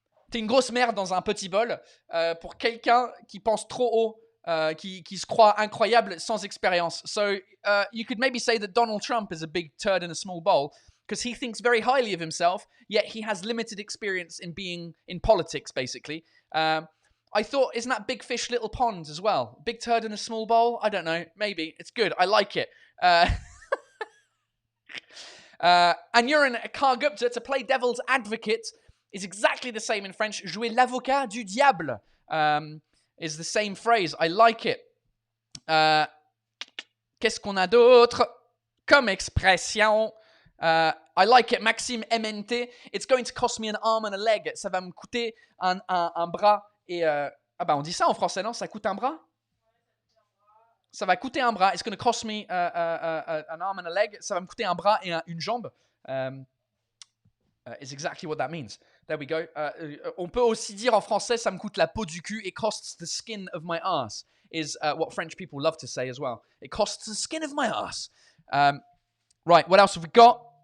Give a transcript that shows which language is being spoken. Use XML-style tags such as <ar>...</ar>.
<fr>T'es une grosse merde dans un petit bol. Pour quelqu'un qui pense trop haut, qui se croit incroyable sans expérience.</fr> <en>So you could maybe say that Donald Trump is a big turd in a small bowl because he thinks very highly of himself, yet he has limited experience in being in politics, basically. I thought, isn't that big fish, little pond as well? Big turd in a small bowl? I don't know. Maybe. It's good. I like it. And you're in Kargupta to play devil's advocate is exactly the same in French.</en> <fr>Jouer l'avocat du diable</fr> <en>is the same phrase. I like it.</en> <fr>Qu'est-ce qu'on a d'autre comme expression?</fr> <en>I like it. Maxime MNT. It's going to cost me an arm and a leg.</en> <fr>Ça va me coûter un bras. Et on dit ça en français, non? Ça coûte un bras? Ça va coûter un bras.</fr> <en>It's going to cost me an arm and a leg.</en> <fr>Ça va me coûter un bras et une jambe.</fr> <en>Is exactly what that means. There we go.</en> <fr>On peut aussi dire en français, ça me coûte la peau du cul.</fr> <en>It costs the skin of my ass. Is what French people love to say as well. It costs the skin of my ass. Right, what else have we got?</en>